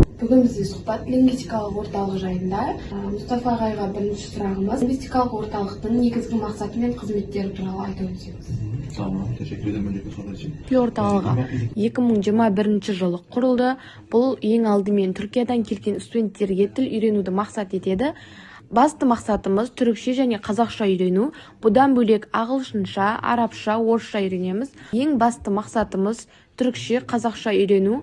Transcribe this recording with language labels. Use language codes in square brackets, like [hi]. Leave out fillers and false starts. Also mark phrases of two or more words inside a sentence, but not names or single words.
[kk] Бүгін бізде сұхбат лингвистикалық орталық жайында. Мұстафа ағайға бірінші сұрағымыз лингвистикалық орталықтың негізгі мақсаты мен қызметтері туралы айтып өтсеңіз. [tr] Tamam, teşekkür ederim önceki soru için. [kk] Орталығы 2021 жылы құрылды. Бұл ең алдымен Түркиядан келген студенттерге тіл үйренуді мақсат етеді. Басты мақсатымыз түрікше және қазақша үйрену. Бұдан бөлек ағылшынша, арабша, орысша үйренеміз. Ең басты мақсатымыз түрікше, қазақша үйрену.